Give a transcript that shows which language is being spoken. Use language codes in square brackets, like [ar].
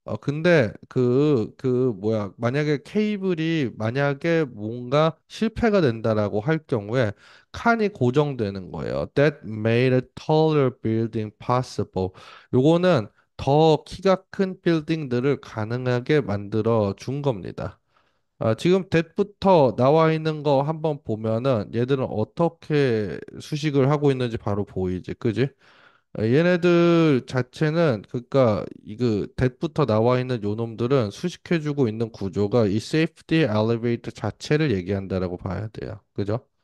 [ko] 근데 뭐야 만약에 케이블이 만약에 뭔가 실패가 된다라고 할 경우에 칸이 고정되는 거예요. [en] That made a taller building possible. [ko] 요거는 더 키가 큰 빌딩들을 가능하게 만들어 준 겁니다. 지금 that부터 나와 있는 거 한번 보면은 얘들은 어떻게 수식을 하고 있는지 바로 보이지, 그지? 얘네들 자체는 그러니까 이거 that부터 나와 있는 요 놈들은 수식해주고 있는 구조가 이 safety elevator 자체를 얘기한다라고 봐야 돼요, 그죠?